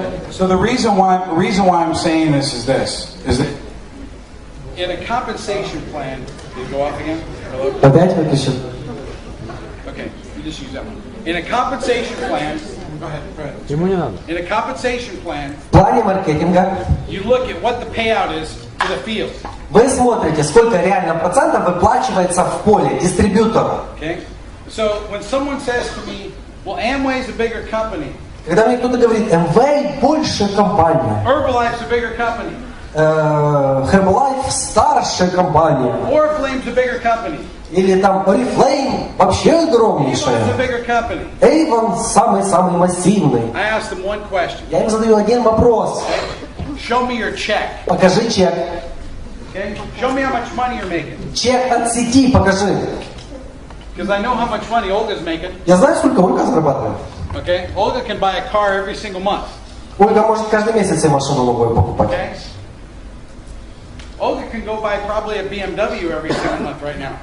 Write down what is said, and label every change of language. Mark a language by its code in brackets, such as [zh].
[en] So the reason why I'm saying this is that in a compensation plan, did it go off again? Hello? [ru] Опять выключил? [en] Okay, you just use that one. In a compensation plan, go ahead. [ru] Ему не надо. [en] In a compensation plan, [ru] В плане маркетинга [en] you look at what the payout is to the field. [ru] вы смотрите, сколько реально процентов выплачивается в поле дистрибьютору. [en] Okay? So when someone says to me, well, Amway's a bigger company, [ru] Когда мне кто-то говорит, МВ больше компания, [en] Herbalife's a bigger company, [ru] Herbalife старшая компания, [en] Oriflame's a bigger company, [ru] или там Oriflame вообще [en] Avon's a [ru] огромнейшая, [en] bigger company, [ru] Avon самый-самый массивный. [en] I ask them one question. [ru] Я им задаю один вопрос. [en] Show me your check. [ru] Покажи чек. [en] Okay? Show me how much money you're making. [ru] Чек от сети покажи. [en] Because I know how much money Olga's making. [ru] Я знаю, сколько Ольга зарабатывает. [en] Okay? Olga can buy a car every single month. [ru] Ольга может каждый месяц себе машину новую покупать. [en] Okay? Olga can go buy probably a BMW every single month right now.